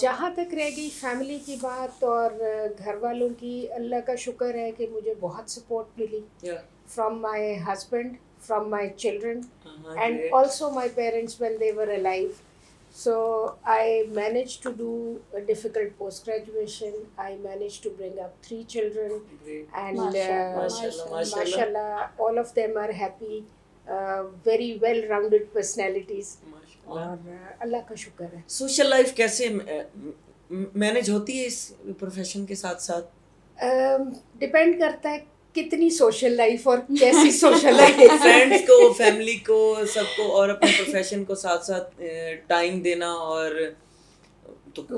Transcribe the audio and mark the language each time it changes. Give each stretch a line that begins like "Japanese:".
Urdu: جہاں تک رہ گئی فیملی کی بات اور گھر والوں کی, اللہ کا شکر ہے کہ مجھے بہت سپورٹ ملی
English: from my husband, from my children, and also my parents when they were alive. So I managed to do a difficult post-graduation. I managed to bring up 3 children. And mashallah, all of them are happy, very well-rounded personalities.
Urdu: اور اللہ کا شکر ہے. Social life کیسے manage ہوتی ہے اس profession کے ساتھ ساتھ؟ ڈپینڈ کرتا ہے کتنی سوشل لائف اور کیسی سوشل لائف. فرینڈس کو, فیملی کو, سب کو, اور اپنے پروفیشن کو ساتھ ساتھ ٹائم دینا, اور تو